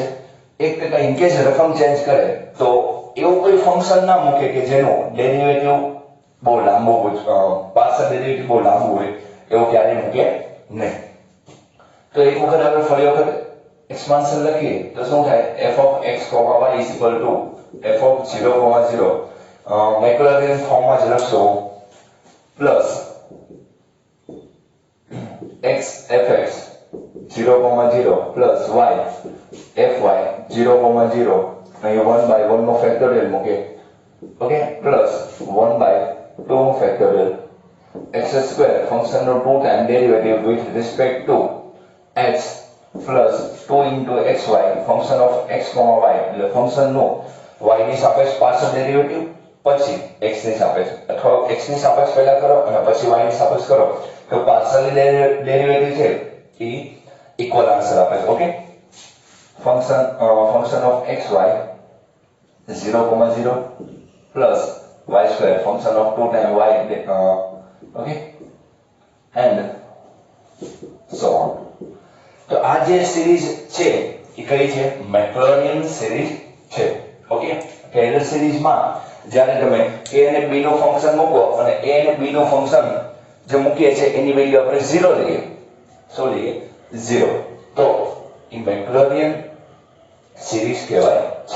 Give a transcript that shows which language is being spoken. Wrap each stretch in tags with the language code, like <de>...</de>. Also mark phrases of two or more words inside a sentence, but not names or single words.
<gu>1% ઇનકેસ રકમ ચેન્જ કરે તો એવું કોઈ ફંક્શન ના મૂકે કે જેનું ડેરિવેટિવ બહુ લાંબુ હોય,</gu> <en>partial derivative</en> <gu>બહુ લાંબુ હોય, એવું ક્યારેય મૂકે નહીં. તો એક વખત આપણે ફરી વખત એક્સપાન્શન લખીએ તો શું થાય?</gu> <en>f of x, y is equal to f of 0, 0</en> <gu>મેક્લોરિન ફોર્મમાં જ લખશો</gu> <en>plus x fx 0, 0 plus y fy 0, 0</en> <gu>અહીં 1/1 નો ફેક્ટોરિયલ મૂકે.</gu> <en>okay, plus 1/2 factorial x² function</en> <gu>નો</gu> <en>2 time derivative with respect to x plus 2 into xy function of x, y</en> <gu>એટલે ફંક્શન નો y ની સાપેક્ષ</gu> <en>partial derivative</en> <gu>પછી x ની સાપેક્ષ અથવા x ની સાપેક્ષ પહેલા કરો અને પછી y ની સાપેક્ષ કરો તો</gu> <en>partial derivative</en> <gu>છે એ</gu> <en>equal answer</en> <gu>આપે છે.</gu> <en>okay, function of xy 0, 0 plus y² function of 2 times y okay and so on.</en> <gu>તો આ જે સિરીઝ છે એ કઈ છે? મેક્લોરિન સિરીઝ છે. ઓકે, ટેલર સિરીઝમાં જ્યારે તમે a અને b નો ફંક્શન મૂકો અને a અને b નો ફંક્શન જે મૂકીએ છે એની વેલ્યુ આપણે 0 લઈએ. શું લઈએ? 0. તો એ મેક્લોરિન સિરીઝ કહેવાય છે.</gu>